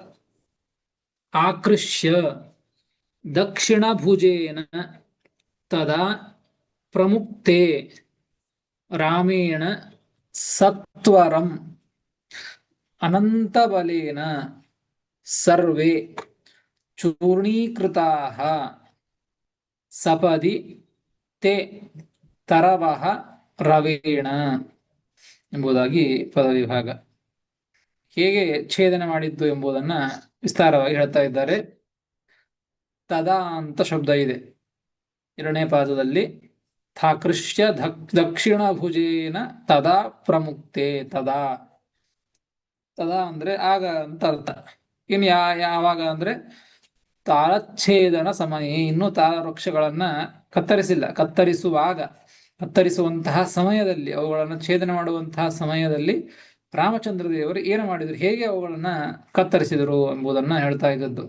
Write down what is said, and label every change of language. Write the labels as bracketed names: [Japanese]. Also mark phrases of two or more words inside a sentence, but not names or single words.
[Sanskrit] ಆಕೃಷ್ಯ ದಕ್ಷಿಣ ಭುಜೇನ ತದಾ ಪ್ರಮುಕ್ತೆ ರಾಮೇಣ ಸತ್ವರಂ ಅನಂತಬಲೇನ ಸರ್ವೇ ಚೂರ್ಣೀಕೃತಾಃ ಸಪದಿ ತೇ ತರವಃ ರವೇಣ [Kannada] ಎಂಬುದಾಗಿ ಪದವಿಭಾಗ. ಹೇಗೆ ಛೇದನ ಮಾಡಿದ್ದು ಎಂಬುದನ್ನ ವಿಸ್ತಾರವಾಗಿ ಹೇಳ್ತಾ ಇದ್ದಾರೆ. ತದಾ ಅಂತ ಶಬ್ದ ಇದೆ 2ನೇ ಪಾದದಲ್ಲಿ. [Sanskrit] ಥಾಕೃಷ್ಯ ದಕ್ಷಿಣ ಭುಜೇನ ತದಾ ಪ್ರಮುಕ್ತೆ. [Kannada] ತದಾ, ತದಾ ಅಂದ್ರೆ ಆಗ ಅಂತ ಅರ್ಥ. ಇನ್ ಯಾವಾಗ ಅಂದ್ರೆ ತಾಳಚ್ಛೇದನ ಸಮಯ, ಇನ್ನೂ ತಾಳ ವೃಕ್ಷಗಳನ್ನ ಕತ್ತರಿಸಿಲ್ಲ. ಕತ್ತರಿಸುವಂತಹ ಸಮಯದಲ್ಲಿ, ಅವುಗಳನ್ನು ಛೇದನ ಮಾಡುವಂತಹ ಸಮಯದಲ್ಲಿ ರಾಮಚಂದ್ರ ದೇವರು ಏನು ಮಾಡಿದ್ರು, ಹೇಗೆ ಅವುಗಳನ್ನ ಕತ್ತರಿಸಿದರು ಎಂಬುದನ್ನ ಹೇಳ್ತಾ ಇದ್ದದ್ದು.